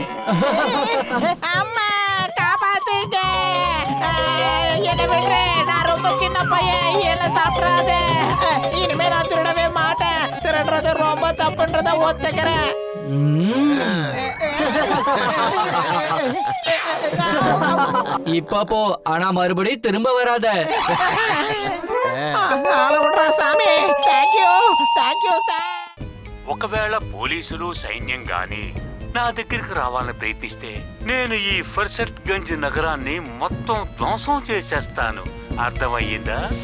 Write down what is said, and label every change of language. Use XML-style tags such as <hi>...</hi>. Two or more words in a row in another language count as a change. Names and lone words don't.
<ta>அம்மா காப்பாத்துங்க, என்ன விடுற, நான் ரொம்ப சின்ன பையன், என்ன சாப்பிடாத. இனிமே நான் திருடவே மாட்டேன். திருடுறது ரொம்ப தப்புன்றத ஒத்துக்கிறேன். இப்ப போ, ஆனா மறுபடி திரும்ப வராத.</ta> <en>సామి thank you thank you sir.</en> <te>ఒకవేళ పోలీసులు సైన్యం గాని నా దగ్గరికి రావాలని ప్రయత్నిస్తే నేను ఈ ఫర్సట్ గంజ్ నగరాన్ని మొత్తం ధ్వంసం చేసేస్తాను. అర్థమయ్యిందా?</te>